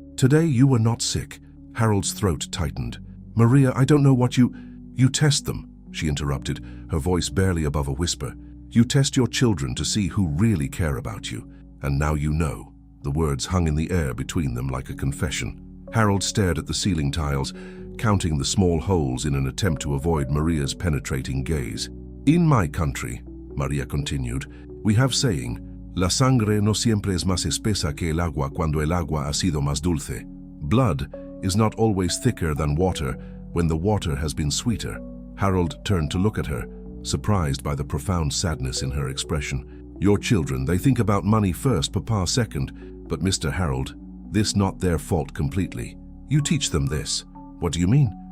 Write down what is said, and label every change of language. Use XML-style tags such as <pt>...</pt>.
<en>Today you were not sick." Harold's throat tightened. "Maria, I don't know what you test them," she interrupted, her voice barely above a whisper. "You test your children to see who really care about you. And now you know." The words hung in the air between them like a confession. Harold stared at the ceiling tiles, counting the small holes in an attempt to avoid Maria's penetrating gaze. "In my country," Maria continued, "we have saying,</en> <es>la sangre no siempre es más espesa que el agua cuando el agua ha sido más dulce.</es> <en>Blood is not always thicker than water when the water has been sweeter." Harold turned to look at her, surprised by the profound sadness in her expression. Your children, they think about money first, Papa second. But Mr. Harold, this not their fault completely. You teach them this. What do you mean?</en>